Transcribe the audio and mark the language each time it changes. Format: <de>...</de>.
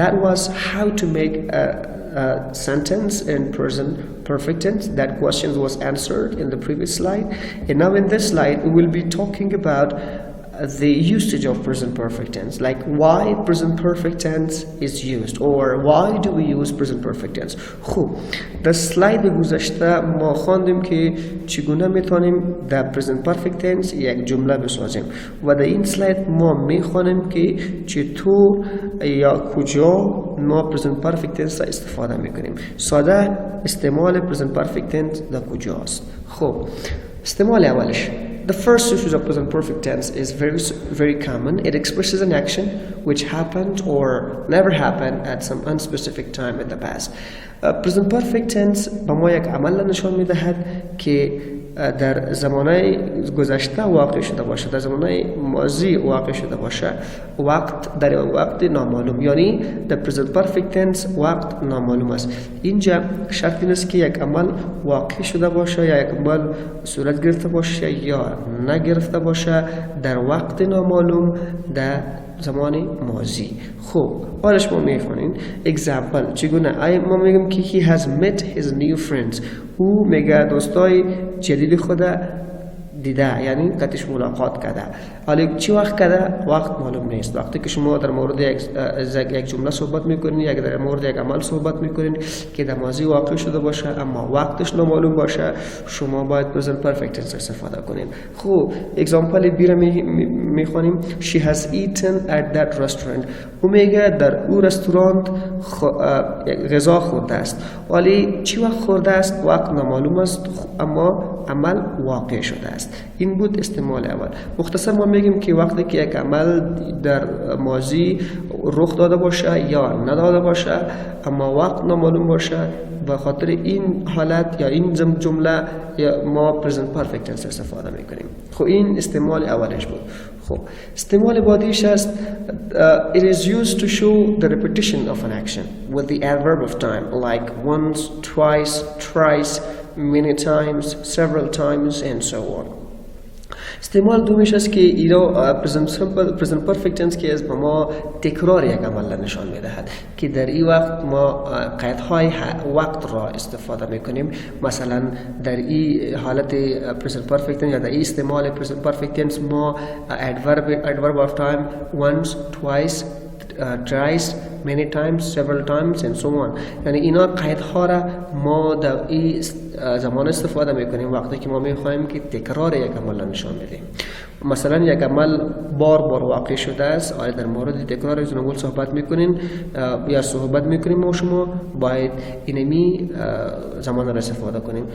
<en>That was how to make a sentence in present perfect tense. That question was answered in the previous slide, and now in this slide we will be talking about the usage of present perfect tense, like why present perfect tense is used, or why do we use present perfect tense.</en> <fa>خوب در سلاید گذشته ما خواندیم که چگونه میتونیم در present perfect tense یک جمله بسازیم، و در این سلاید ما میخوانیم که چطور یا کجا ما present perfect tense استفاده میکنیم. ساده استعمال present perfect tense در کجاست؟ خوب استعمال اولش. The first usage of present perfect tense is very common. It expresses an action which happened or never happened at some unspecific time in the past. Present perfect tense به ما یک عمل نشان میدهد که در زمانه گذشته واقع شده باشه، در زمانه ماضی واقع شده باشه، در وقت نامعلوم، یعنی در present perfect tense وقت نامعلوم است. اینجا شرط این است که یک عمل واقع شده باشه یا یک عمل صورت گرفته باشه یا نگرفته باشه در وقت نامعلوم در زمان ماضی. خب حالش ما میفهمیم.</fa> <en>example</en> <fa>چگونه ما میگم که</fa> <en>he has met his new friends.</en> <fa>او میگه دوستای جدید خود دیده، یعنی قطعش ملاقات کرده. حالا چی وقت کرده؟ وقت معلوم نیست. وقتی که شما در مورد یک جمله صحبت میکنید یا در مورد یک عمل صحبت میکنید که در ماضی واقع شده باشه اما وقتش نامعلوم باشه، شما باید present perfect tense استفاده کنید. خب اگزامپل بیره میخوانیم</fa> <en>she has eaten at that restaurant.</en> <fa>او میگه در او رستوران غذا خورده است. ولی چی وقت خورده است؟ وقت نامعلوم است اما عمل واقع شده است. این بود استعمال اول. مختصر ما میگیم که وقتی که یک عمل در ماضی رخ داده باشه یا نداده باشه اما وقت نامعلوم باشه، به خاطر این حالت یا این جمله یا ما present perfect tense استفاده میکنیم. خب این استعمال اولش بود. خب استعمال بعدیش است</fa> <en>it is used to show the repetition of an action with the adverb of time, like once, twice, thrice, many times, several times and so on.</en> <fa>استعمال دومیش است که اینا present perfect tense که از ما تکرار یک عمل نشان میدهد که در این وقت ما قیدهای وقت را استفاده میکنیم. مثلا در این حالت</fa> <en>present perfect tense</en> <fa>یا در این استعمال</fa> <en>present perfect tense</en> <fa>ما</fa> <en>adverb of time once, twice, thrice, many times, several times and so on.</en> <fa>یعنی اینا قیدها را ما در این زمان استفاده میکنیم وقتی که ما میخوایم که تکرار یک عمل را نشان بدیم. مثلا یک عمل بار واقع شده است، آیا در مورد تکرار از نقول صحبت میکنین یا صحبت میکنیم و شما باید اینمی زمان را استفاده کنیم.</fa>